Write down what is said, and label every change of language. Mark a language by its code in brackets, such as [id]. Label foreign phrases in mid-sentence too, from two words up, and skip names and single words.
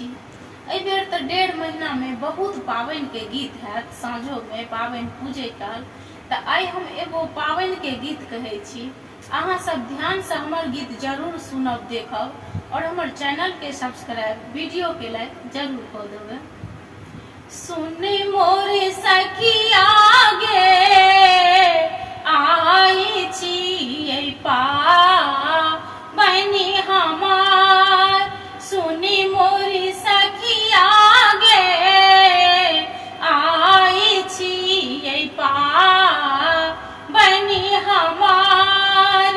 [mai] एहि बेर तऽ 1.5 महीना में बहुत पाबनि के गीत हैत, साँझो में पाबनि पूजे काल। तऽ आइ हम एगो पाबनि के गीत कहै छी। अहाँ सब ध्यान से हमर गीत जरूर सुनब, देखब और हमर चैनल के सब्सक्राइब, वीडियो के लाइक जरूर कऽ देबै। सुन मोर सखिया गे आई छी पाबनि हमार, सुनी मोरी सखिया गे आई छी पाबनि हमार।